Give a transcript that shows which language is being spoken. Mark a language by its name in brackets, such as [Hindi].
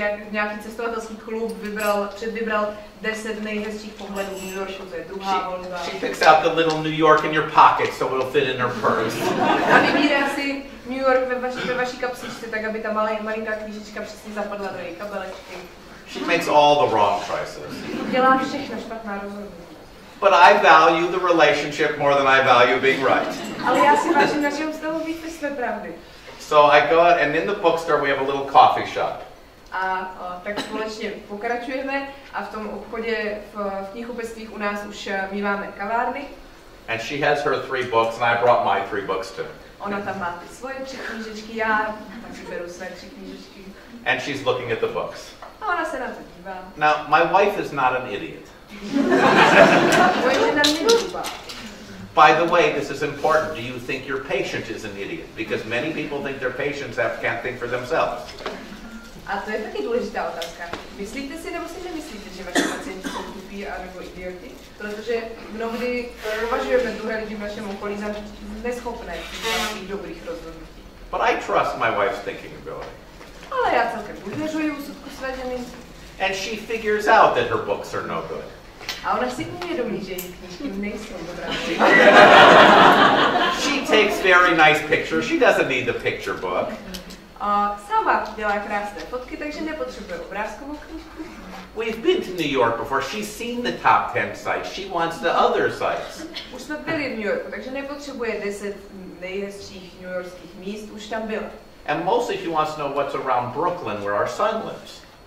[Czech] Nějaký cestovatelský klub předvybral 10 nejhezčích pohledů New Yorku, to je druhá volba. [English] She picks out the little New York in your pocket so it'll fit in her purse. [Czech] A vybírá si New York ve vaší kapsičce, tak aby ta malinká knížička přesně zapadla do její kabelečky. [English] She makes all the wrong choices. [Czech] Dělá všechno špatná rozhodnutí. [English] But I value the relationship more than I value being right. [Czech] Ale já si vážím našeho vztahu víc než své pravdy. [English] So I go and in the bookstore we have a little coffee shop. [Czech] A tak společně pokračujeme a v tom obchodě v knihkupectvích u nás už míváme kavárny. [English] And she has her 3 books and I brought my 3 books too. [Czech] Ona tam má ty svoje 3 knížečky, já taky beru své 3 knížečky. [English] And she's looking at the books. [Czech] A ona se na to dívá. [English] Now, my wife is not an idiot. [Czech] Moje žena není hloupá. [English] By the way, this is important. Do you think your patient is an idiot? Because many people think their patients can't think for themselves. [Czech] A to je taky důležitá otázka. Myslíte si nebo si nemyslíte, že vaši pacienti jsou tupí a nebo idioti? Protože mnohdy považujeme druhé lidi v našem okolí za neschopné svých dobrých rozhodnutí. [English] But I trust my wife's thinking ability. [Czech] Ale já celkem důvěřuji úsudku své ženy. [English] And she figures out that her books are no good. [Czech] A ona si uvědomí, že její knížky nejsou dobrá. [English] She takes very nice pictures. She doesn't need the picture book. [Czech] Sama dělá krásné fotky, takže nepotřebuje obrázkovou knížku. [English] We've been to New York before. She's seen the top 10 sites. She wants the other sites. [Czech] Už jsme byli v New Yorku, takže nepotřebuje 10 nejhezčích newyorských míst, už tam byla. [English] And mostly she wants to know what's around Brooklyn where our son lives.